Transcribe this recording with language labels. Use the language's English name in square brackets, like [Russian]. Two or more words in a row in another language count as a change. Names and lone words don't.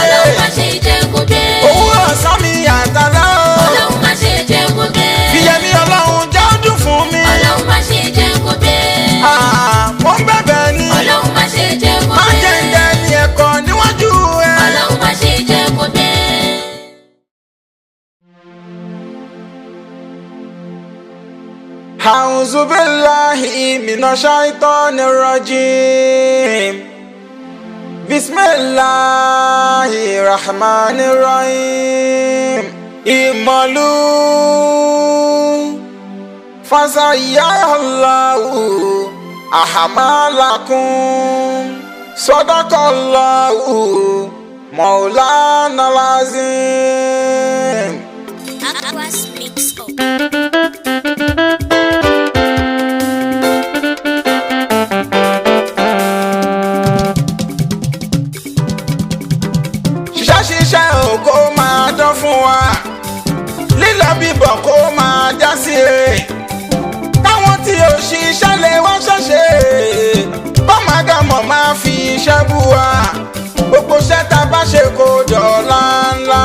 [Yoruba] ọlọ́run má ṣe jẹ́ kó dé. òwúrọ̀ ọ̀sán mi àtàlá o. ọlọ́run má ṣe jẹ́ kó dé. fìyẹ̀mí ọlọ́run jẹ́ ó dùn fún mi. ọlọ́run má ṣe jẹ́ kó dé. mo ń bẹ̀bẹ̀ ni. ọlọ́run má ṣe jẹ́ kó dé. má jẹ́ ń dẹ ní ẹ̀kọ́ níwájú ẹ. ọlọ́run má ṣe jẹ́ kó dé. [Arabic] أعوذ بالله من الشيطان الرجيم بسم الله الرحمن الرحيم اعملوا فسيرى الله أعمالكم صدق الله مولانا العظيم. [Yoruba] ṣiṣẹ́ ò kó máa dán fún wa lílọ bíbọ̀ kó máa já sí e káwọn tí ò ṣiṣẹ́ lè wá ṣẹ̀ṣẹ̀ bọ́mọdémọ̀ máa fi iṣẹ́ bú wa gbogbo iṣẹ́ tá a bá ṣe kó dọ̀la ńlá.